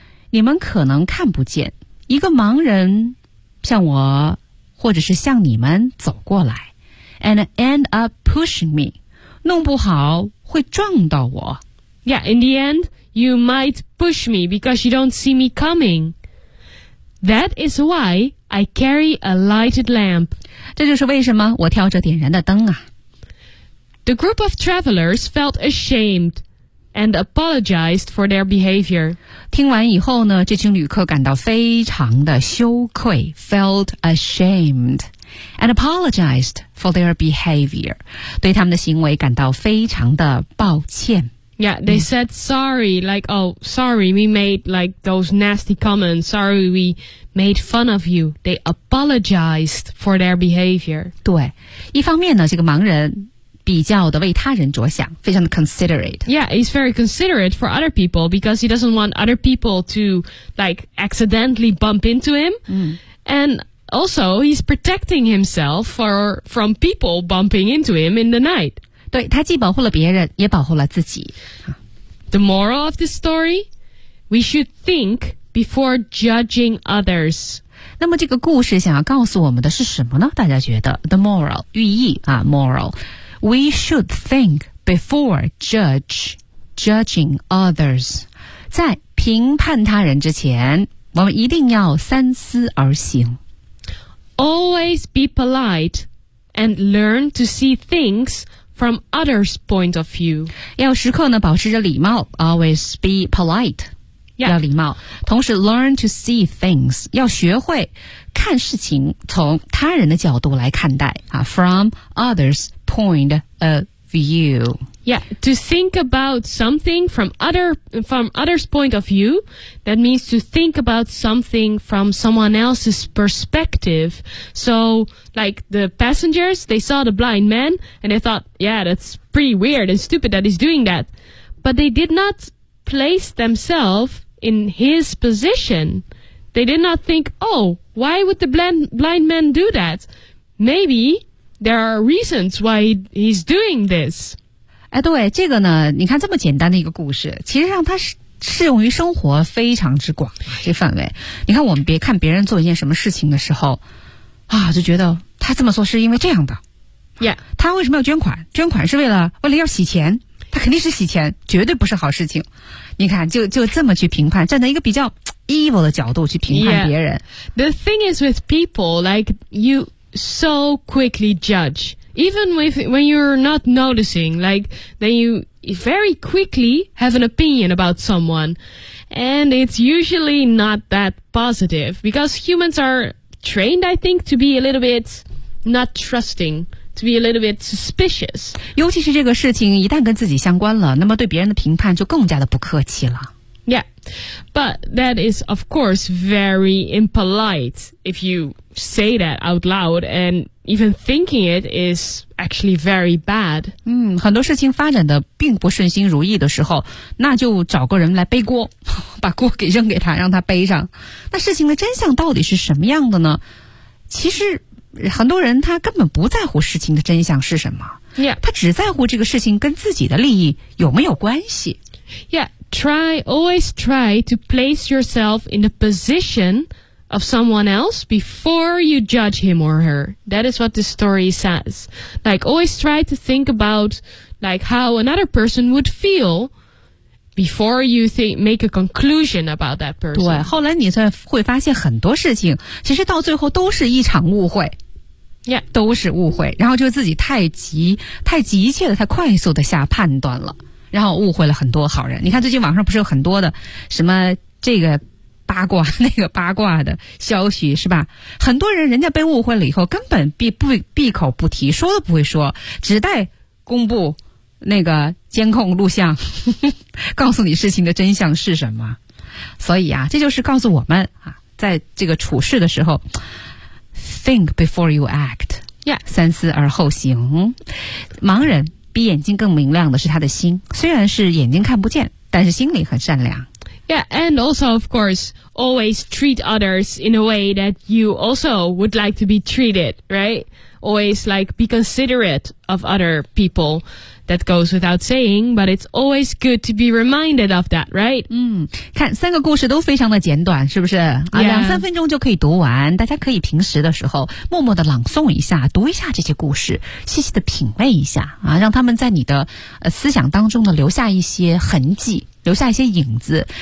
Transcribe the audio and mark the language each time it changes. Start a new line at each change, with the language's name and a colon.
Chinese: 你们可能看不见一个盲人向我或者是向你们走过来
English: and end up pushing me.
Chinese: 弄不好会撞到我。
English: Yeah, in the end, you might push me because you don't see me coming. That is why I carry a lighted lamp.
Chinese: 这就是为什么我挑着点燃的灯啊。
English: The group of travelers felt ashamed and apologized for their behavior.
Chinese: 听完以后呢，这群旅客感到非常的羞愧
English: felt ashamed and apologized for their behavior.
Chinese: 对他们的行为感到非常的抱歉。
English: Yeah, they said sorry, like, oh, sorry, we made, like, those nasty comments. Sorry, we made fun of you. They apologized for their behavior.
Chinese: 对，一方面呢，这个盲人比较的为他人着想非常的 considerate
English: Yeah, he's very considerate for other people because he doesn't want other people to like accidentally bump into him、and also he's protecting himself from people bumping into him in the night
Chinese: 对他既保护了别人也保护了自己
English: The moral of this story We should think before judging others
Chinese: 那么这个故事想要告诉我们的是什么呢大家觉得
English: The moral
Chinese: 寓意啊
English: moralWe should think before judging others.
Chinese: 在评判他人之前，我们一定要三思而行。
English: Always be polite and learn to see things from others' point of view.
Chinese: 要时刻呢保持着礼貌。
English: Always be polite. Yeah.
Chinese: 要礼貌。同时
English: learn to see things.
Chinese: 要学会看事情从他人的角度来看待。
English: From others' point of view. Yeah, to think about something from others' point of view, that means to think about something from someone else's perspective. So, like the passengers, they saw the blind man and they thought, yeah, that's pretty weird and stupid that he's doing that. But they did not place themselves in his position, they did not think, oh, why would the blind man do that? Maybe there are reasons why he's doing this.
Chinese: 哎，对，这个呢，你看这么简单的一个故事，其实上它是适用于生活非常之广这范围。你看，我们别看别人做一件什么事情的时候，啊，就觉得他这么做是因为这样的。
English: Yeah.
Chinese: 他为什么要捐款？捐款是为了要洗钱，他肯定是洗钱，绝对不是好事情。你看，就这么去评判，站在一个比较 evil 的角度去评判别人。
English: Yeah. The thing is with people, like you so quickly judge, even when you're not noticing, like then you very quickly have an opinion about someone, and it's usually not that positive because humans are trained, I think, to be a little bit not trusting. To be a little bit suspicious.
Chinese: 尤其是这个事情一旦跟自己相关了，那么对别人的评判就更加的不客气了。
English: Yeah, but that is of course very impolite if you say that out loud, and even thinking it is actually very bad.
Chinese: 嗯，很多事情发展的并不顺心如意的时候，那就找个人来背锅，把锅给扔给他，让他背上。那事情的真相到底是什么样的呢？其实很多人他根本不在乎事情的真相是什么、
English: yeah.
Chinese: 他只在乎这个事情跟自己的利益有没有关系。
English: Yeah, always try to place yourself in the position of someone else before you judge him or her. That is what this story says. Like, always try to think about like how another person would feelBefore you think, make a conclusion about that person.
Chinese: 对，后来你才会发现很多事情其实到最后都是一场误会。
English: Yeah.
Chinese: 都是误会。然后就自己太急切的太快速的下判断了。然后误会了很多好人。你看最近网上不是有很多的什么这个八卦那个八卦的消息是吧，很多人家被误会了以后根本闭口不提，说都不会说，只待公布那个监控录像告诉你事情的真相是什么。所以啊，这就是告诉我们啊，在这个处事的时候
English: think before you act、 yeah.
Chinese: 三思而后行。盲人比眼睛更明亮的是他的心，虽然是眼睛看不见，但是心里很善良。
English: Yeah, and also of course always treat others in a way that you also would like to be treated, right? Always like be considerate of other peopleThat goes without saying, but it's always good to be reminded of that, right?
Chinese: 嗯，看三个故事都非常的简短，是不是？
English: Yeah.
Chinese: 啊，两三分钟就可以读完，大家可以平时的时候默默的朗诵一下，读一下这些故事，细细的品味一下啊，让他们在你的思想当中呢留下一些痕迹，留下一些影子。